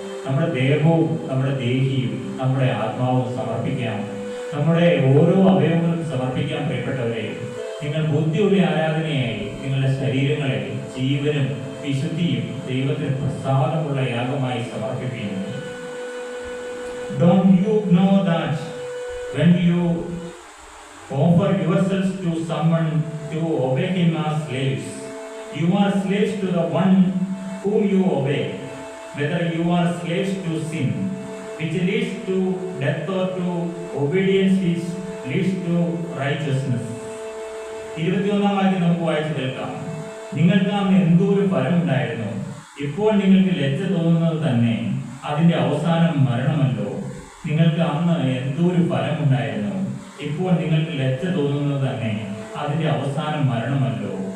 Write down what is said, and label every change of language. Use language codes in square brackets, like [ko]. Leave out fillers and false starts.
[ml] നമ്മുടെ ദേഹവും നമ്മുടെ ദേഹിയും നമ്മുടെ ആത്മാവും സമർപ്പിക്കാം. നമ്മുടെ ഓരോ അവയവങ്ങളും സമർപ്പിക്കാൻ പ്രിയപ്പെട്ടവരെ. നിങ്ങൾ ബുദ്ധിയുള്ള ആരാധനയായി നിങ്ങളുടെ ശരീരങ്ങളെ ജീവനും വിശുദ്ധിയും ദൈവത്തിന് പ്രസാദമുള്ള യാഗമായി സമർപ്പിക്കുന്നു. [en] Don't you know that when you offer yourselves to someone to obey him as slaves, you are slaves to the one whom you obey, whether you are slaves to sin, which leads to death, or to obedience which leads to righteousness. [ml] 21-ാം വാക്യം നമുക്ക് വായിച്ചു കേൾക്കാം. നിങ്ങൾക്ക് അന്ന് എന്തോരു ഫലമുണ്ടായിരുന്നു. ഇപ്പോൾ നിങ്ങൾക്ക് ലജ്ജ തോന്നുന്നത് തന്നെ അതിന്റെ അവസാനം മരണമല്ലോ. നിങ്ങൾക്ക് അന്ന് എന്തോരു ഫലമുണ്ടായിരുന്നു. ഇപ്പോൾ നിങ്ങൾക്ക് ലജ്ജ തോന്നുന്നത് തന്നെ അതിന്റെ അവസാനം മരണമല്ലോ.